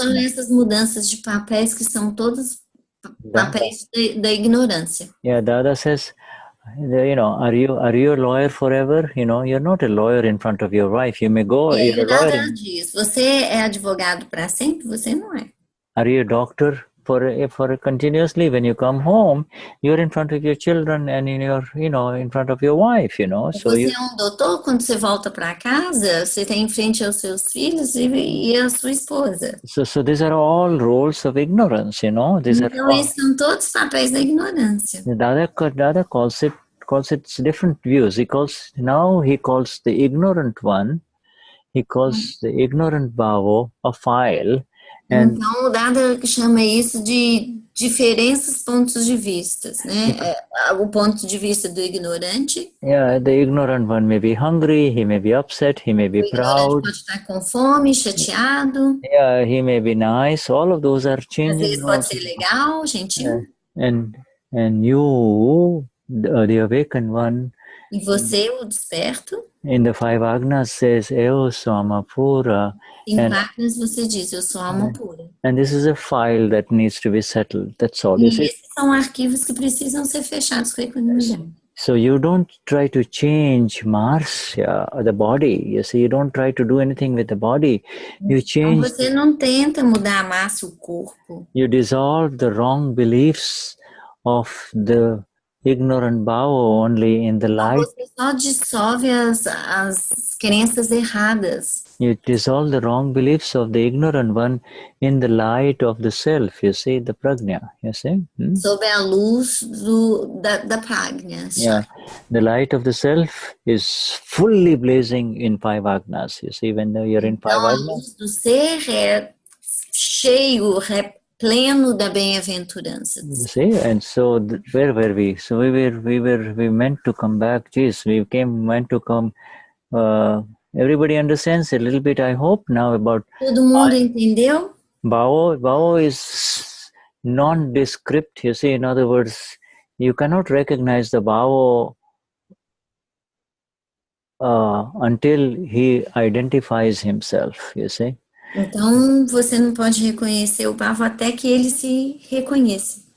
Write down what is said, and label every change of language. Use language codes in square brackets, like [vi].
[pt] são essas mudanças de papéis que são todos papéis da ignorância. [en] Yeah, Dada says, are you a lawyer forever? You're not a lawyer in front of your wife. You may go. [pt] Dada diz, você é advogado para sempre? Você não é. [en] Are you a doctor for continuously when you come home, you're in front of your children and in front of your wife, So [pt] Você é um doutor, quando você volta para casa, você tem em frente aos seus filhos e a sua esposa. [en] So these are all roles of ignorance, These [pt] Então, [en] are all, [pt] esses são todos papéis da ignorância. [en] Dada calls it different views. He calls the ignorant one. He calls the ignorant bhavo a file. And [pt] então, o Dada chama isso de diferentes pontos de vista, né? O ponto de vista do ignorante. [en] Yeah, the ignorant one may be hungry, he may be upset, he may be proud. [pt] Pode estar com fome, chateado. [en] Yeah, he may be nice. All of those are [pt] Às [en] changing. [pt] vezes pode ser legal, gentil. [en] And you, the awakened one, [pt] E você, o desperto. [en] in the five agnas says, "Eo Swama Pura." [pt] Em Agnas você diz, eu sou alma pura. [en] And this is a file that needs to be settled. That's all. [pt] E esses são arquivos que precisam ser fechados com a equanimidade. [en] So you don't try to change Marcia, the body. You see, you don't try to do anything with the body. You change. [pt] Então você não tenta mudar a massa, o corpo. [en] You dissolve the wrong beliefs of the ignorant bhava only in the light. [pt] Você só dissolve as crenças erradas. [en] You dissolve the wrong beliefs of the ignorant one in the light of the self, you see, the prajna, you see. [pt] Sob a luz da prajna. [en] Yeah, the light of the self is fully blazing in five agnas, you see, when you're in five agnas. [pt] A luz do ser é cheio, pleno da bem-aventurança. [en] You see, and so where were we? So we meant to come back. Geez, meant to come. Everybody understands a little bit, I hope, now about. [pt] Todo mundo entendeu? [en] Bhava is nondescript. You see, in other words, you cannot recognize the bhava until he identifies himself. You see. [pt] Então, você não pode reconhecer o bhava até que ele se reconheça.